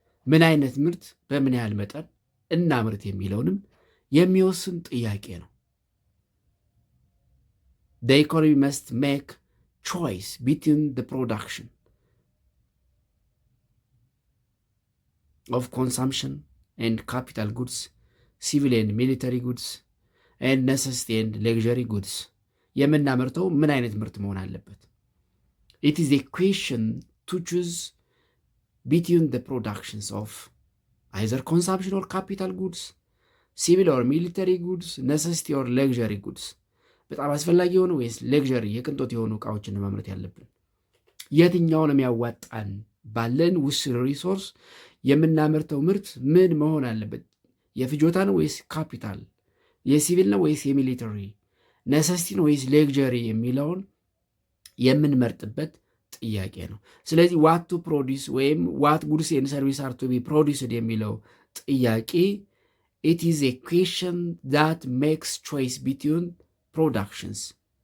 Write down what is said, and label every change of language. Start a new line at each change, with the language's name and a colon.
Amharic: ምን አይነት ምርት በምን ያህል መጠን እናምርት የሚለውንም የሚወስን ጥያቄ ነው።
English: The economy must make choice between the production of consumption and capital goods, civil and military goods, and necessity and luxury goods.
Amharic: የምናመርተው ምን አይነት ምርት መሆን አለበት?
English: It is a question to choose between the productions of either consumption or capital goods, civil or military goods, necessity or luxury goods.
Amharic: በጣም አስፈላጊ የሆኑ ወይስ ሌክዠሪ የቅንጦት የሆኑ እቃዎችን ማምረት ያለብን? የትኛውን የሚያዋጣን? ባለን ውስን ሪሶርስ የምናመርተው ምርት ምን መሆን አለበት? የፍጆታ ነው ወይስ ካፒታል? የሲቪል ነው ወይስ የሚሊተሪ? ነሰሲቲ ነው ወይስ ሌክዠሪ የሚለውን የምንመርጥበት ጥያቄ ነው። ስለዚህ
English: ዋት ቱ ፕሮዲስ ወይም ዋት ጉድስ ኤንድ ሰርቪስ አር ቱ ቢ ፕሮዲስድ
Amharic: የሚለው ጥያቄ
English: it is a question that makes choice between productions.